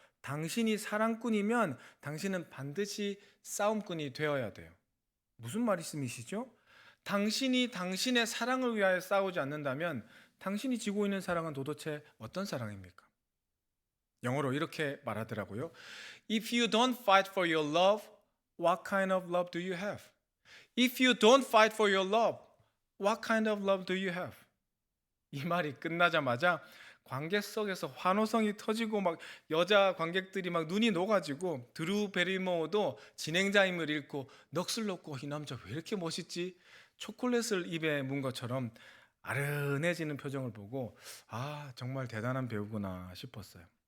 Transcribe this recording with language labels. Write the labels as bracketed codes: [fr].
[ko] 당신이 사랑꾼이면 당신은 반드시 싸움꾼이 되어야 돼요. 무슨 말씀이시죠? 당신이 당신의 사랑을 위하여 싸우지 않는다면 당신이 지고 있는 사랑은 도대체 어떤 사랑입니까? 영어로 이렇게 말하더라고요. [en] If you don't fight for your love, what kind of love do you have? If you don't fight for your love, what kind of love do you have? [ko] 이 말이 끝나자마자 관객 속에서 환호성이 터지고 막 여자 관객들이 막 눈이 녹아지고 드루 베리모어도 진행자임을 잃고 넋을 놓고 이 남자 왜 이렇게 멋있지? 초콜릿을 입에 문 것처럼 아른해지는 표정을 보고 아 정말 대단한 배우구나 싶었어요.